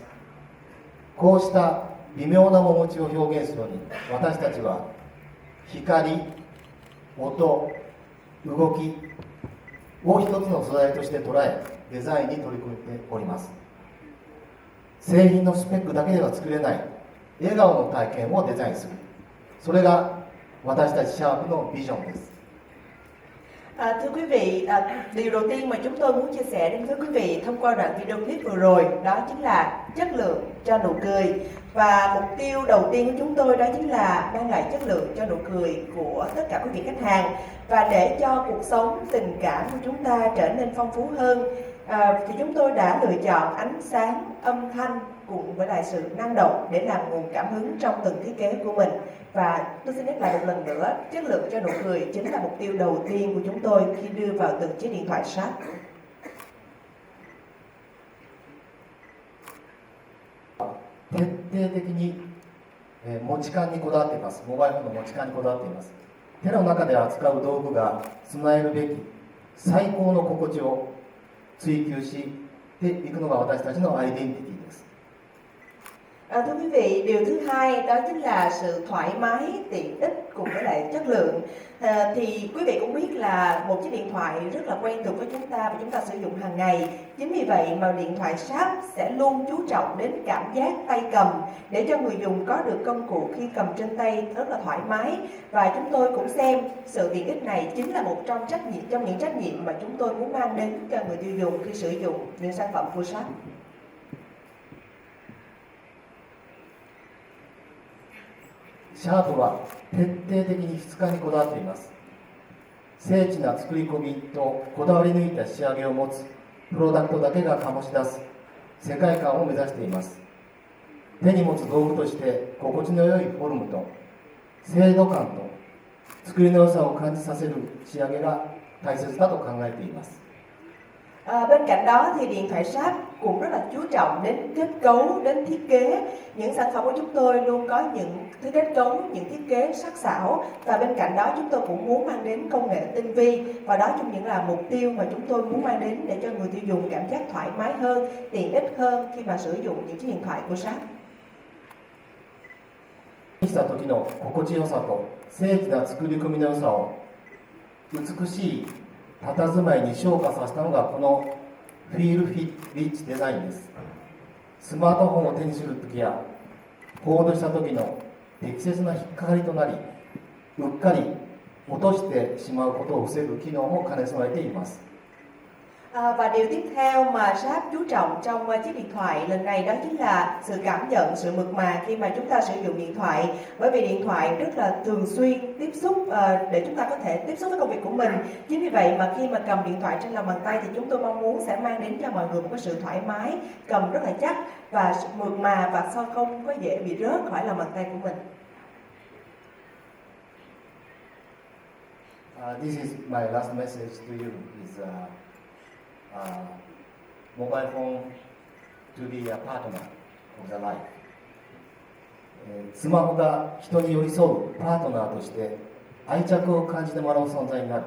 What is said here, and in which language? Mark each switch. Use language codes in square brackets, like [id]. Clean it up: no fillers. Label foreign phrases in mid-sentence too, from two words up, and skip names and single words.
[ja] こうした微妙な面持ちを表現するのに、私たちは光、音、動きを一つの素材として捉え、デザインに取り組んでおります。製品のスペックだけでは作れない笑顔の体験をデザインする、それが私たちシャープのビジョンです。 [vi] Thưa quý vị, điều đầu tiên mà chúng tôi muốn chia sẻ đến với quý vị thông qua đoạn video clip vừa rồi đó chính là chất lượng cho nụ cười. Và mục tiêu đầu tiên của chúng tôi đó chính là mang lại chất lượng cho nụ cười của tất cả quý vị khách hàng. Và để cho cuộc sống, tình cảm của chúng ta trở nên phong phú hơn, thì chúng tôi đã lựa chọn ánh sáng, âm thanh cùng với lại sự năng động để làm nguồn cảm hứng trong từng thiết kế của mình. Và tôi xin nhắc lại một lần nữa, chất lượng cho nụ cười chính là mục tiêu đầu tiên của chúng tôi khi đưa vào từng chiếc điện thoại Sharp. [ja] 徹底的に持ち感にこだわっています。モバイルフォンの持ち感にこだわっています。手の中で扱う道具が備えるべき最高の心地を追求していくのが私たちのアイデンティティです。 [vi] Thưa quý vị, điều thứ hai đó chính là sự thoải mái, tiện ích cùng với lại chất lượng. Thì quý vị cũng biết là một chiếc điện thoại rất là quen thuộc với chúng ta và chúng ta sử dụng hàng ngày. Chính vì vậy mà điện thoại Sharp sẽ luôn chú trọng đến cảm giác tay cầm để cho người dùng có được công cụ khi cầm trên tay rất là thoải mái. Và chúng tôi cũng xem sự tiện ích này chính là một trong những trách nhiệm mà chúng tôi muốn mang đến cho người tiêu dùng khi sử dụng những sản phẩm của Sharp. [ja] シャープは徹底的に質感にこだわっています。精緻な作り込みとこだわり抜いた仕上げを持つプロダクトだけが醸し出す世界観を目指しています。手に持つ道具として心地の良いフォルムと精度感と作りの良さを感じさせる仕上げが大切だと考えています。 [vi] Bên cạnh đó thì điện thoại Sharp cũng rất là chú trọng đến kết cấu, đến thiết kế. Những sản phẩm của chúng tôi luôn có những thứ kết cấu, những thiết kế sắc sảo. Và bên cạnh đó chúng tôi cũng muốn mang đến công nghệ tinh vi. Và đó trong những là mục tiêu mà chúng tôi muốn mang đến để cho người tiêu dùng cảm giác thoải mái hơn, tiện ích hơn khi mà sử dụng những chiếc điện thoại của Sharp. [ja] した時の心地よさと精緻な作り込みの良さを美しい佇まいに昇華させたのがこのフィールフィリッチデザインです。スマートフォンを手にするときやコードした時の適切な引っかかりとなり、うっかり落としてしまうことを防ぐ機能も兼ね備えています。 [vi] Và điều tiếp theo mà Sharp chú trọng trong chiếc điện thoại lần này đó chính là sự cảm nhận, sự mượt mà khi mà chúng ta sử dụng điện thoại. Bởi vì điện thoại rất là thường xuyên tiếp xúc để chúng ta có thể tiếp xúc với công việc của mình. Chính vì vậy mà khi mà cầm điện thoại trên lòng bàn tay thì chúng tôi mong muốn sẽ mang đến cho mọi người một cái sự thoải mái, cầm rất là chắc và mượt mà và sao không có dễ bị rớt khỏi lòng bàn tay của mình. [en] This is my last message to you is mobile phone to be a partner of the life. [ja] スマホが人に寄り添うパートナーとして愛着を感じてもらう存在になる。